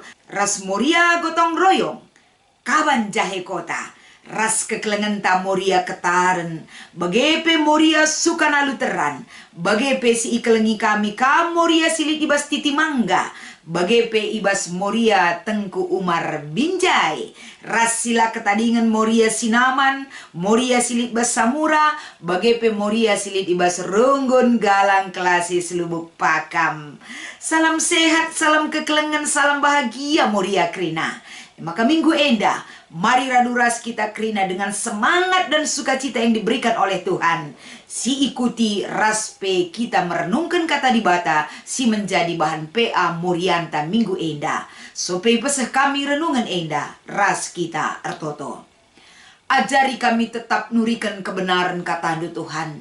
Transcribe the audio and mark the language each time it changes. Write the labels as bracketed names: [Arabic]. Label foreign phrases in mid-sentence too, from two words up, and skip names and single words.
[Batak Karo] Ras Moria Gotong Royong, Kaban Jahe Kota, Ras Kekelengenta Moria Ketaren, bagepe Moria Sukana Luteran, bagepe si ikelengi kami ka Moria Silit Ibas Titimangga, bagepe Ibas Moria Tengku Umar Binjai, Rasila Ketadingan Moria Sinaman, Moria Silit Bas Samura, bagepe Moria Silit Ibas Runggun Galang Klasis Lubuk Pakam. [Indonesian] Salam sehat, salam kekelengan, salam bahagia Moria Krina. Maka minggu Enda, mari raduras kita Krina dengan semangat dan sukacita yang diberikan oleh Tuhan. Si ikuti raspe kita merenungkan kata di bata, si menjadi bahan PA Morianta minggu Enda. [Batak Karo] Sope peseh kami renungan Enda, ras kita ertoto. [Indonesian] Ajari kami tetap nurikan kebenaran kata Tuhan.